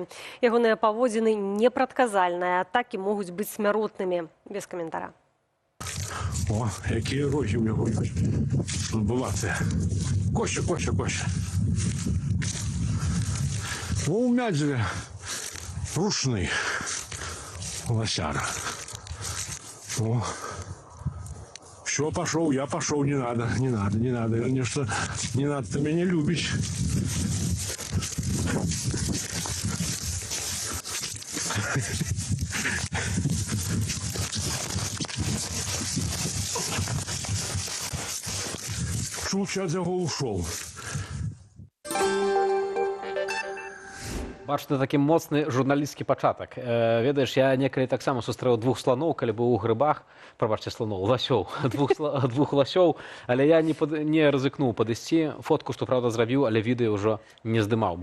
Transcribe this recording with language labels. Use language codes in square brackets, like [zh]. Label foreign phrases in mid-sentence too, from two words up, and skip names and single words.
[be] Ягоныя паводзіны непрадказальныя, атакі могуць быць смяротнымі. Без каментара. О, якія рогі ў яго ёсць. Булацыя. Коща. О, у Мядзеля рушны лосяра. О. [ru] Все, пошел, я пошел, не надо. Конечно, не надо, ты меня любишь. Лучше от него ушел. [be] Бачите, такі моцны журналісцкі пачатак. Ведаеш, я некалі таксама сустрэў 2 слоноў, калі быў у грыбах, прабачце, слоноў, ласёў, 2 ласёў, але я не рызыкнуў падысці, фотку, што, праўда, зрабіў, але відэа ўжо не здымаў.